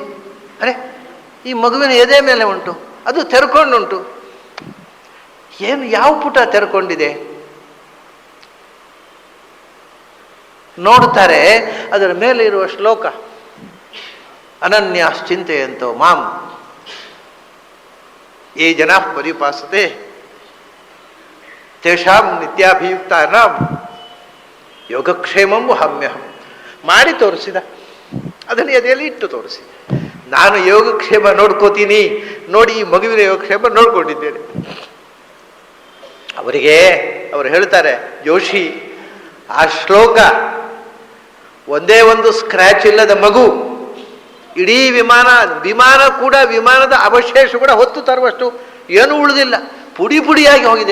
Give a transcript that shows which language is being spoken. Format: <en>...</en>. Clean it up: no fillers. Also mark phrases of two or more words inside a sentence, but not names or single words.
<kn>ಅರೆ, ಈ ಮಗುವಿನ ಎದೆ ಮೇಲೆ ಉಂಟು, ಅದು ತೆರ್ಕೊಂಡುಂಟು. ಏನು, ಯಾವ ಪುಟ ತೆರ್ಕೊಂಡಿದೆ ನೋಡ್ತಾರೆ. ಅದರ ಮೇಲೆ ಇರುವ ಶ್ಲೋಕ,</kn> <sa>ಅನನ್ಯಾಶ್ಚಿಂತೆಯಂತೋ ಮಾಂ ಯೇ ಜನಾ ಪರಿಪಾಸತೆ ತೇಷಾಂ ನಿತ್ಯಾಭಿಯುಕ್ತಾನಾಂ ಯೋಗಕ್ಷೇಮಂ ವಹಾಮ್ಯಹಂ.</sa> <kn>ಮಾಡಿ ತೋರಿಸಿದ, ಅದನ್ನು ಎದೆಯಲ್ಲಿ ಇಟ್ಟು ತೋರಿಸಿ. ನಾನು ಯೋಗಕ್ಷೇಮ ನೋಡ್ಕೋತೀನಿ, ನೋಡಿ ಈ ಮಗುವಿನ ಯೋಗಕ್ಷೇಮ ನೋಡ್ಕೊಂಡಿದ್ದೇನೆ. ಅವರು ಹೇಳ್ತಾರೆ, ಜೋಶಿ, ಆ ಶ್ಲೋಕ ಒಂದೇ ಒಂದು ಸ್ಕ್ರ್ಯಾಚ್ ಇಲ್ಲದ ಮಗು, ಇಡೀ ವಿಮಾನ ಕೂಡ, ವಿಮಾನದ ಅವಶೇಷ ಕೂಡ ಹೊತ್ತು ತರುವಷ್ಟು ಏನೂ ಉಳಿದಿಲ್ಲ, ಪುಡಿ ಪುಡಿಯಾಗಿ ಹೋಗಿದೆ.</kn>